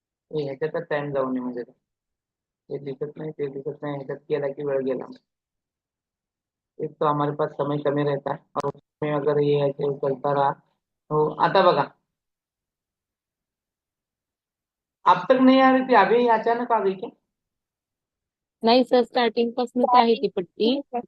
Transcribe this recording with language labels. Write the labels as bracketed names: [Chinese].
[Marathi] हे ह्याच्यातच टाइम जाऊ नये म्हणजे हे दिसत नाही ते दिसत नाही ह्याच्यात केला की वेळ गेला. [Hindi] एक तो हमारे पास समय कमी रहता है और उसमें अगर ये ऐसे चलता रहा तो [Marathi] आता बघा. [Hindi] अब तक नहीं आ रही थी, अभी ही अचानक आ गई क्या? [Marathi] नाही सर, स्टार्टिंग पासूनच आहे ती पट्टी.